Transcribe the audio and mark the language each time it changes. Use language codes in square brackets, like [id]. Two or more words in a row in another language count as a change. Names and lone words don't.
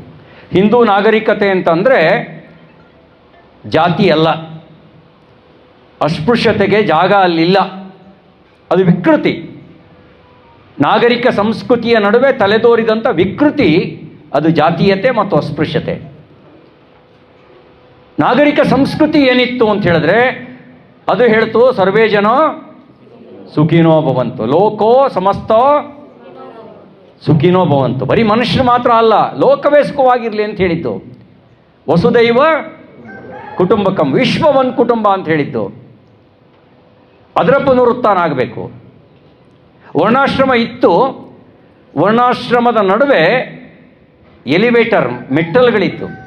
[kn] ಹಿಂದೂ ನಾಗರಿಕತೆ ಅಂತಂದರೆ ಜಾತಿ ಅಲ್ಲ, ಅಸ್ಪೃಶ್ಯತೆಗೆ ಜಾಗ ಅಲ್ಲಿಲ್ಲ, ಅದು ವಿಕೃತಿ. ನಾಗರಿಕ ಸಂಸ್ಕೃತಿಯ ನಡುವೆ ತಲೆದೋರಿದಂಥ ವಿಕೃತಿ ಅದು ಜಾತೀಯತೆ ಮತ್ತು ಅಸ್ಪೃಶ್ಯತೆ. ನಾಗರಿಕ ಸಂಸ್ಕೃತಿ ಏನಿತ್ತು ಅಂತ ಹೇಳಿದ್ರೆ, ಅದು ಹೇಳ್ತು [sa] ಸರ್ವೇ ಜನ ಸುಖಿನೋ ಭವಂತು, ಲೋಕೋ ಸಮಸ್ತ ಸುಖಿನೋ ಭವಂತು. [kn] ಬರೀ ಮನುಷ್ಯರು ಮಾತ್ರ ಅಲ್ಲ, ಲೋಕವೇ ಸುಖವಾಗಿರಲಿ ಅಂತ ಹೇಳಿದ್ದು. [sa] ವಸುದೈವ ಕುಟುಂಬಕಂ, [kn] ವಿಶ್ವವನ್ ಕುಟುಂಬ ಅಂತ ಹೇಳಿದ್ದು. ಅದರ ಪುನರುತ್ಥಾನ ಆಗಬೇಕು. ವರ್ಣಾಶ್ರಮ ಇತ್ತು, ವರ್ಣಾಶ್ರಮದ ನಡುವೆ ಎಲಿವೇಟರ್ ಮೆಟ್ಟಲ್ಗಳಿತ್ತು.